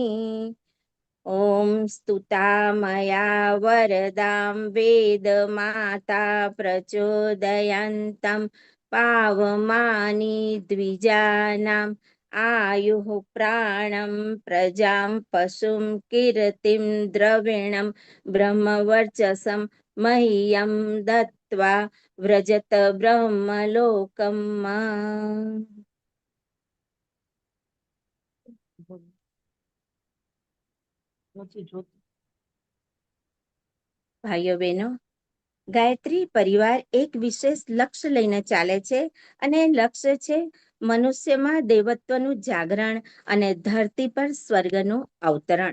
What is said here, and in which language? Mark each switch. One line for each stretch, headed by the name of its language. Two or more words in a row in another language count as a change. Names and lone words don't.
Sanskrit: ॐ स्तुता मया वरदां वेदमाता प्रचोदयन्तं पावमानि द्विजानाम् आयुः प्राणं प्रजां पशुं कीर्तिं द्रविणं ब्रह्मवर्चसं मह्यं दत्त्वा व्रजत ब्रह्मलोकम्।
Gujarati: ભાઈઓ બહેનો, ગાયત્રી પરિવાર એક વિશેષ લક્ષ્ય લઈને ચાલે છે અને લક્ષ્ય છે મનુષ્યમાં દેવત્વનું જાગરણ અને ધરતી પર સ્વર્ગનું અવતરણ.